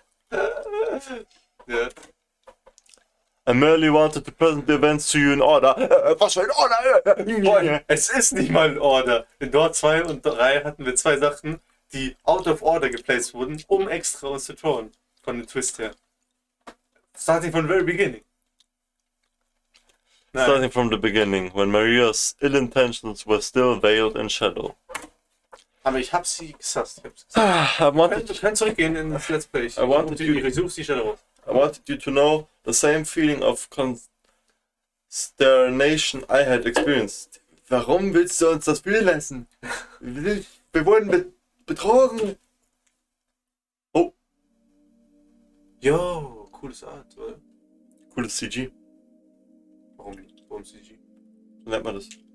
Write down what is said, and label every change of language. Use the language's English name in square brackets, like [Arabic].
[German] Ja. [English] I merely wanted to present the events to you in order. [German] Was für ein Order? Es ist nicht mal ein Order. In Door 2 und 3 hatten wir 2 Sachen, die [English] out of order [German] geplaced wurden, um extra uns zu trauen. Von dem Twist her. [English] Starting from the very beginning. [German] Nein. [English] Starting from the beginning, when Maria's ill intentions were still veiled in shadow. [German] Aber ich hab sie gesasst. [English] I [German] Du kannst zurückgehen in das Let's Play. Suchst die Stelle raus. [English] I wanted you to know the same feeling of consternation I had experienced. [German] Warum willst du uns das fühlen lassen? Wir wurden betrogen. Oh. Yo, cooles Art, oder? Cooles CG. Warum CG? So nennt man das.